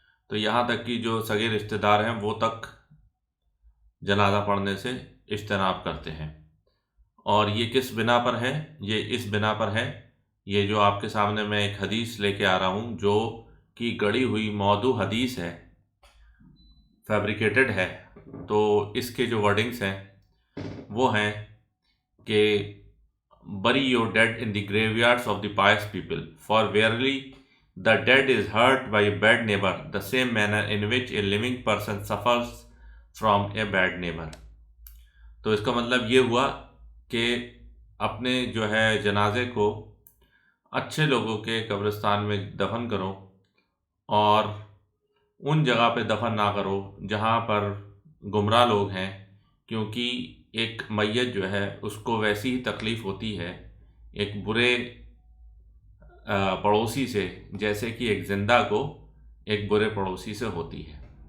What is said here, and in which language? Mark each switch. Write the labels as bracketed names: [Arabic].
[Hindi] तो यहाँ तक कि जो सगे रिश्तेदार हैं वो तक जनाजा पढ़ने से इज्तनाब करते हैं। और ये किस बिना पर है? ये इस बिना पर है, ये जो आपके सामने मैं एक हदीस लेके आ रहा हूँ जो कि गढ़ी हुई मौदू हदीस है, फैब्रिकेटेड है। तो इसके जो वर्डिंग्स हैं वो हैं कि [English] bury your dead in the graveyards of the pious people, for verily the dead is hurt by a bad neighbor, the same manner in which a living person suffers from a bad neighbor। [Hindi] तो इसका मतलब ये हुआ कि अपने जो है जनाजे को अच्छे लोगों के कब्रिस्तान में दफन करो और उन जगह पे दफन ना करो जहाँ पर गुमराह लोग हैं, क्योंकि एक मैयत जो है उसको वैसी ही तकलीफ़ होती है एक बुरे पड़ोसी से जैसे कि एक जिंदा को एक बुरे पड़ोसी से होती है।